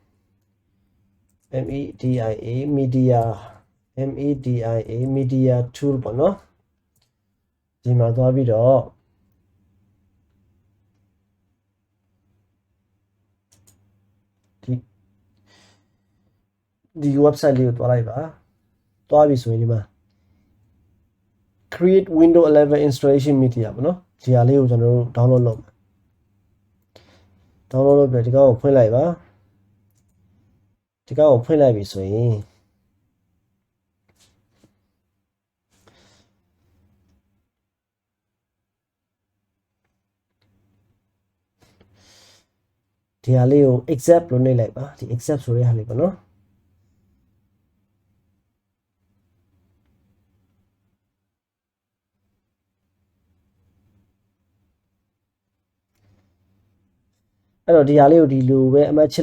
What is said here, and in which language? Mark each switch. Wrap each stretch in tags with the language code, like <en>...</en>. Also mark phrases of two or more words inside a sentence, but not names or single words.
<en>media tool</en> <my>ပေါ့နော်ဒီမှာသွားပြီးတော့ဒီ website လေးကိုတွားလိုက်ပါတွားပြီဆိုရင်ဒီမှာ</my> <en>create Windows 11 installation media</en> <my>ပေါ့နော်ဒီဟာလေးကိုကျွန်တော်တို့ download လုပ်မယ် download လုပ်ပြီးဒီကောင်ကိုဖွင့်လိုက်ပါဒီကောင်ကိုဖွင့်လိုက်ပြီဆိုရင် ဒီဟာလေးကို accept လို့နှိပ်လိုက်ပါဒီ accept ဆိုတဲ့ဟာလေးပေါ့နော်အဲ့တော့ဒီဟာလေးကိုဒီလိုပဲအမှတ်ချစ်</my>